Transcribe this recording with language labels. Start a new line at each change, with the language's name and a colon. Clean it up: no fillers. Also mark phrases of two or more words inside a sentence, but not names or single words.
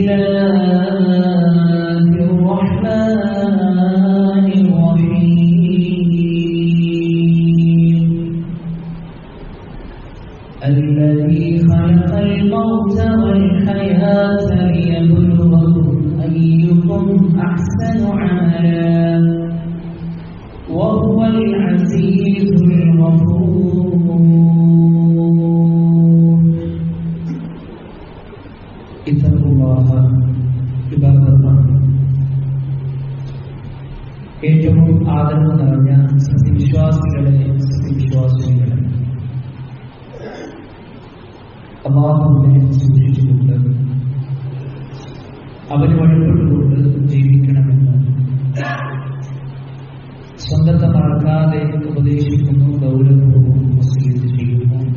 Arabic: الله الرحمن الرحيم الذي خلق الموت والحياة ليبلوكم أيكم أحسن عملا وهو العزيز الغفور اتقوا الله عباد الله
Malayalam: ഏറ്റവും ആദരവ് നിറഞ്ഞ സത്യവിശ്വാസികളെ സത്യവിശ്വാസികളെ അല്ലാഹുവിനെ സൂക്ഷിച്ചുകൊണ്ട് അവന് വഴിപ്പെട്ടുകൊണ്ട് ജീവിക്കണമെന്ന് സ്വന്തത്തെ മറക്കാതെ ഉപദേശിക്കുന്നു, ഗൗരവവും വസിയത്ത് ചെയ്യുന്നു.